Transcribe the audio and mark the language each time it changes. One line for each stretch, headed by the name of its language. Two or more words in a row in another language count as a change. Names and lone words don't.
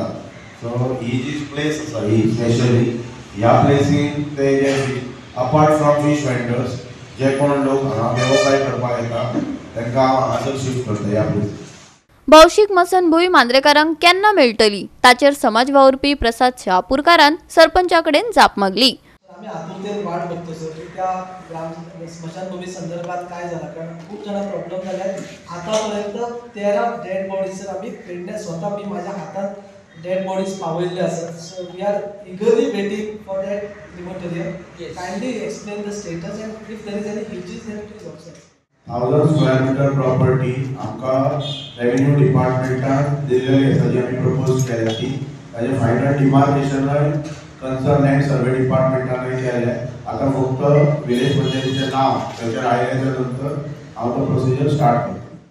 Konkani: सो ही जी प्लेस आसा ही स्पेशली ह्या प्लेसीन ते जे
English: apart from fish vendors
Konkani: जे कोण लोक हांगा वेवसाय करपाक येता तांकां हांगासर शिफ्ट करता ह्या प्लेसीन। भौशीक मसणभूंय मांद्रेकारांक केन्ना मेळटली ताचेर समाज वावुरपी प्रसाद शहापूरकारान सरपंचाकडेन जाप मागली।
Marathi: आम्ही आतुरतेन वाट बघतो सर की त्या स्मशानभूमी संदर्भात काय झालं, कारण खूप जण प्रॉब्लेम झाले। आतापर्यंत 13
English: dead bodies
Marathi: आम्ही पेडणे स्वतः मी माझ्या हातात
English: dead bodies
Marathi: पावलेले असतात।
English: So we are eagerly waiting for that crematorium. Kindly explain the status and if there is any issues then please also.
Konkani: 1000
English: square meter property
Konkani: आमकां रेव्हेन्यू डिपार्टमेंटान दिल्लेली आसा जी आमी प्रपोज केल्या ती ताजे फायनल डिमार्केशनय
English: concern land survey
Konkani: डिपार्टमेंटान केले। आता फक्त विलेज पंचायतीचे नाव त्याच्या आयल्याच्या नंतर हांव तो
English: procedure start
Konkani: करतो।